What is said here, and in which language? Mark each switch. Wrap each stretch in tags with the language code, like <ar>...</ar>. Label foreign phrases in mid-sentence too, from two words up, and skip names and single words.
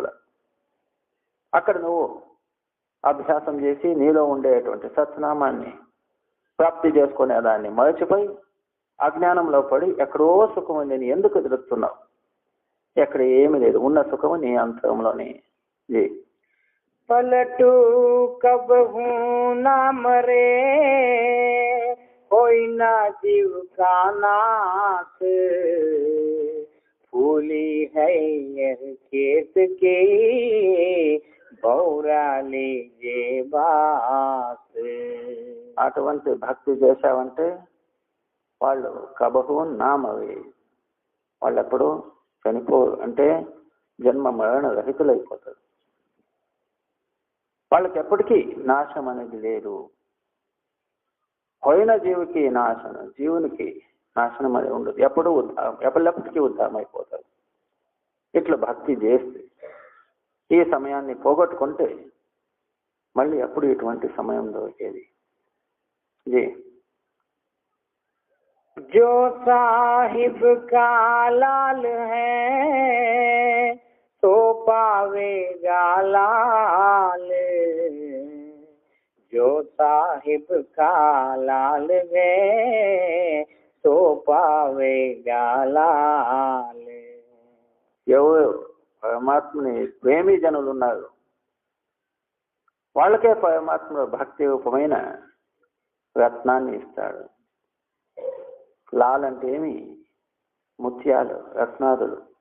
<te>అక్కడ నువ్వు అభ్యాసం చేసి నీలో ఉండేటువంటి సత్నామాన్ని ప్రాప్తి చేసుకునే దాన్ని మరచిపోయి అజ్ఞానంలో పడి ఎక్కడో సుఖం ఉంది ఎందుకు తిరుగుతున్నావు? ఎక్కడ ఏమీ లేదు, ఉన్న సుఖము నీ అంతరంలోనే.</te> <hi>पलटू कब हूँ ना मरे, कोई ना जीव का नाश, फूली है यह खेत की भौरा लीजे बास.</hi> <te>అటువంటి భక్తి చేశావంటే వాళ్ళు కబహు నామవి, వాళ్ళు ఎప్పుడు చనిపోరు, అంటే జన్మ మరణ రహితులైపోతారు. వాళ్ళకి ఎప్పటికీ నాశం అనేది లేదు. పోయిన జీవికి నాశనం, జీవునికి నాశనం అనేది ఉండదు. ఎప్పుడూ ఉద్ధారం, ఎప్పటికీ ఉద్ధారం అయిపోతారు. ఇట్లా భక్తి చేస్తే ఈ సమయాన్ని పోగొట్టుకుంటే మళ్ళీ ఎప్పుడు ఇటువంటి సమయం దొరికేది?</te> <hi>जो साहिब का लाल है तो पावेगा लाल, जो साहिब का लाल है तो पावेगा लाल.</hi> <te>ఎవరు పరమాత్మని ప్రేమి జనులు ఉన్నారు వాళ్ళకే పరమాత్మ భక్తి రూపమైన రత్నాన్ని ఇస్తాడు. లాల్ అంటే ఏమి? ముత్యాలు, రత్నాదులు.</te>